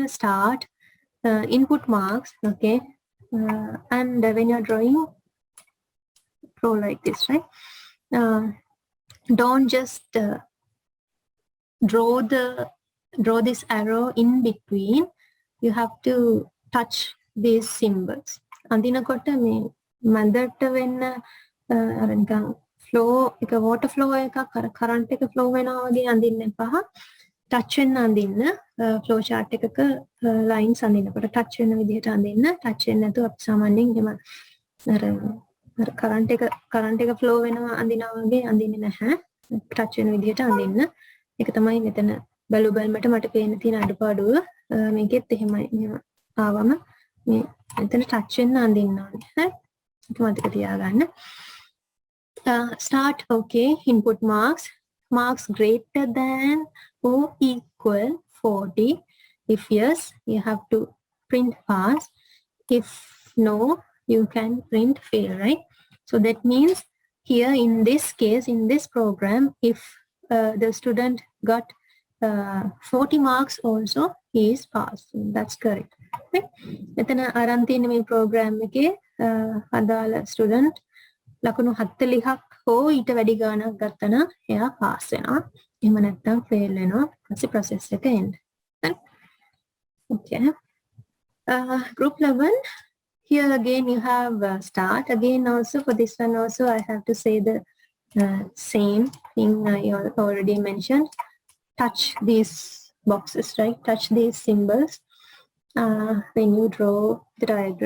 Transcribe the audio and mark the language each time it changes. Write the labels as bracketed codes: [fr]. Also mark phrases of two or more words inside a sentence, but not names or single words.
[en] Start input marks, okay, and when you're drawing, draw like this, right? Don't just draw this arrow in between. You have to touch these symbols. [si] අඳිනකොට මේ මැදට වෙන්න අර නිකන් flow එක [en] water flow [si] එකක් අර current එක flow වෙනවා වගේ අඳින්න එපා. touch වෙන්න අඳින්න [en] flow chart [si] එකක lines අඳිනකොට touch වෙන විදිහට අඳින්න. touch වෙන්නේ නැතුව අපි සාමාන්‍යයෙන් එහෙම අර current එක flow වෙනවා අඳිනවා වගේ අඳින්නේ නැහැ. touch වෙන විදිහට අඳින්න. ඒක තමයි මෙතන බලු බලමට මට පේන්න තියෙන අඩුපාඩුව. මේකෙත් එහෙමයි. මෙහෙම ආවම මේ මෙතන touch වෙන්න අඳින්න ඕනේ. හරි? ඒක මතක තියාගන්න. [en] Start okay. Input marks greater than or equal 40. If yes, you have to print pass. If no, you can print fail, right? So that means here in this case, in this program, if the student got 40 marks also, he is passed. That's correct. [si] Okay? මෙතන අරන් තියෙන මේ program එකේ අදාළ student ලකුණු 40ක් හෝ ඊට වැඩි ගාණක් ගත්තා නම් එයා pass වෙනවා. එහෙම නැත්නම් fail වෙනවා. ඊපස්සේ process එක end. [en] Okay. Group 11. Here again you have start. Again also for this one also I have to say the same thing I already mentioned. Touch these boxes, right? Touch these symbols when you draw the diagram.